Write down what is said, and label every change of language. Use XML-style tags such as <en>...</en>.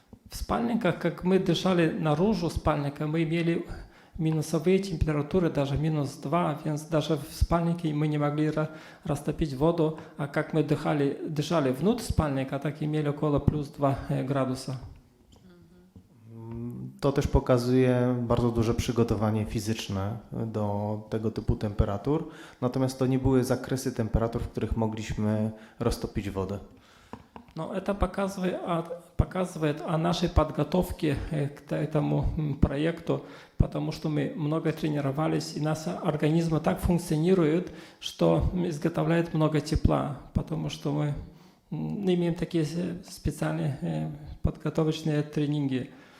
<ru>В спальниках, как мы дышали наружу спальника, мы имели минусовые температуры, даже -2, даже в спальнике мы не могли растопить воду, а как мы дышали внутрь спальника, так имели около +2 градуса.</ru> <pl>To też pokazuje bardzo duże przygotowanie fizyczne do tego typu temperatur, natomiast to nie były zakresy temperatur, w których mogliśmy roztopić wodę.</pl> <ru>Но это показывает о нашей подготовке к этому проекту, потому что мы много тренировались, и наш организм так функционирует, что изготовляет много тепла, потому что мы имеем такие специальные подготовочные тренинги.</ru>